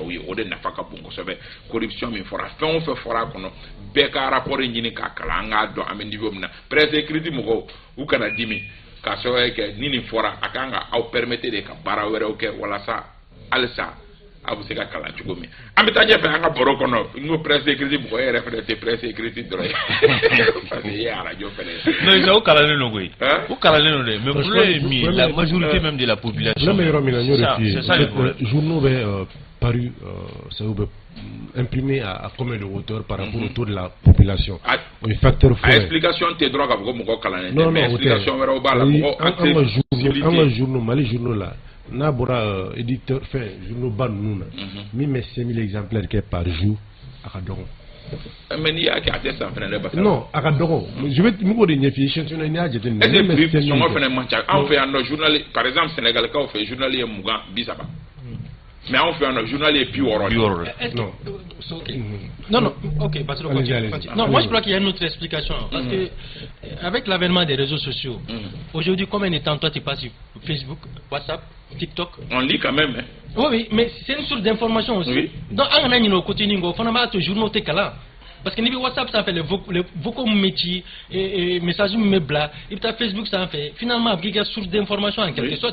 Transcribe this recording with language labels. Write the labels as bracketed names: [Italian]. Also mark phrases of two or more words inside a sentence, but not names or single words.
[Bambara] u ye o de nafa ka bon kosɛbɛ corruption min fɔra fɛn o fɛn fɔra a kɔnɔ bɛɛ ka rapport in ɲini k'a kalan an k'a dɔn an bɛ niveau min na [French] presse écrite [Bambara] mɔgɔw u kana dimi k'a sababu kɛ ni nin fɔra a kan ka aw [French] permettre de [Bambara] ka baara wɛrɛw kɛ walasa halisa a bɛ se ka kalan cogo min an bɛ taa ɲɛfɛ an ka baro kɔnɔ n ko [French] presse écrite [Bambara] mɔgɔ yɛrɛ fɛnɛ tɛ [French] presse écrite [Bambara] dɔrɔn ye parce que i ye radio fɛnɛ ye. non o kalannen don koyi o kalannen don dɛ mais problème ye min [French] la majorité même de la population. [Bambara] problème yɔrɔ min na n y'o de f'i ye journaux bɛ paru ça bɛ [French] imprimé à combien de hauteur par rapport au taux de la population. [Bambara] O ye [French] facteur fort. [Bambara] explication tɛ dɔrɔn k'a fɔ ko mɔgɔ kalannen tɛ mais explication wɛrɛw b'a la mɔgɔ an ka journaux Mali journaux la n'a bɔra [French] éditeur fait [Bambara] journaux ba ninnu na min bɛ 5000 exemplaires kɛ [French] par jour [Bambara] a ka dɔgɔ. mais n'i y'a kɛ a tɛ san fɛnɛ dɛ parce que non a ka dɔgɔ [French] je vais [Bambara] n b'o de ɲɛf'i ye échantillon n'i y'a jateminɛ. [French] est-ce que [Bambara] prix sɔngɔ fɛnɛ man ca anw fɛ yan nɔ journal [French] par exemple [Bambara] sénégalikaw fɛ journal ye 20 30 mais anw fɛ yan nɔ journal ye 60. [French] Non, ok, parce que non, moi je crois qu'il y a une autre explication. Parce que avec l'avènement des réseaux sociaux, aujourd'hui, combien de temps toi tu passes sur Facebook, WhatsApp, TikTok? On lit quand même. Hein? Oui, mais c'est une source d'information aussi. Oui. Donc, on a une quotidien, il faut toujours noter que là. Parce que WhatsApp ça fait les vocaux métiers et messages mebla et puis Facebook ça en fait finalement il y a source d'information en quelque sorte.